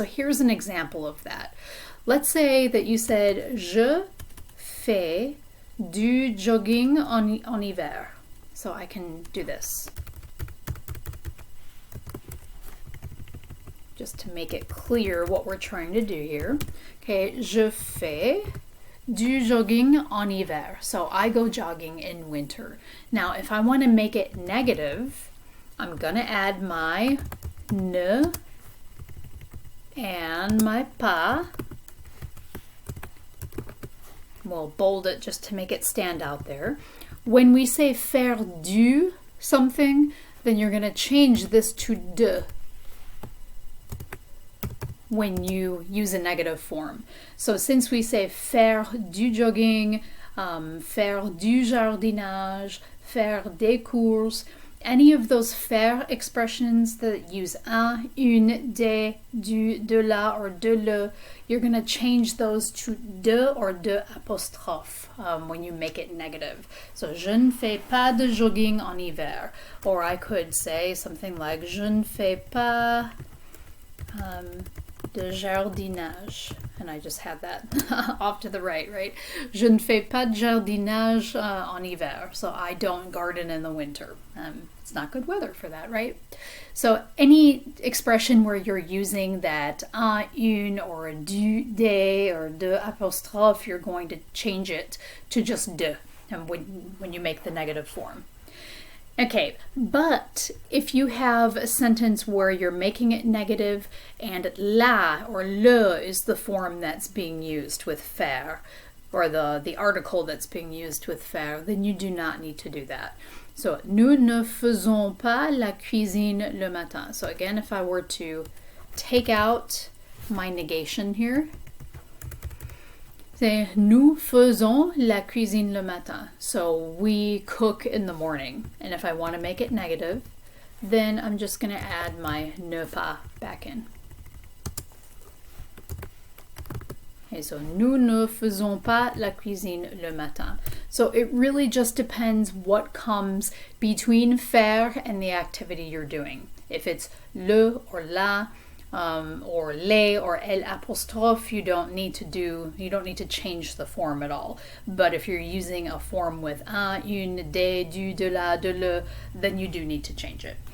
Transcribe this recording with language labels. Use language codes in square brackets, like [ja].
[en] So here's an example of that. Let's say that you said, [fr] je fais du jogging en hiver. [en] So I can do this, just to make it clear what we're trying to do here. [fr] Okay, je fais du jogging en hiver. [en] So I go jogging in winter. Now, if I want to make it negative, I'm going to add my ne and my pas. We'll bold it just to make it stand out there. When we say faire du something, then you're going to change this to de when you use a negative form. So since we say [fr] faire du jogging, faire du jardinage, faire des courses, [en] any of those faire expressions that use un, une, des, du, de la, or de le, you're going to change those to de or de apostrophe when you make it negative. [fr] So, je ne fais pas de jogging en hiver. [en] Or I could say something like, [fr] je ne fais pas de jardinage. [en] And I just had that off to the right? [fr] Je ne fais pas de jardinage en hiver. [en] So I don't garden in the winter. It's not good weather for that, right? So any expression where you're using that un, une, or du, des, or de apostrophe, you're going to change it to just de when you make the negative form. Okay, but if you have a sentence where you're making it negative and la or le is the form that's being used with faire, or the article that's being used with faire, then you do not need to do that. [fr] So, nous ne faisons pas la cuisine le matin. [en] So again, if I were to take out my negation here, say, [fr] nous faisons la cuisine le matin. [en] So we cook in the morning. And if I want to make it negative, then I'm just going to add my ne pas back in. [fr] Okay, so nous ne faisons pas la cuisine le matin. [en] So it really just depends what comes between faire and the activity you're doing. If it's le or la, or les or el apostrophe, you don't need to change the form at all. But if you're using a form with un, une, des, du, de la, de le, then you do need to change it.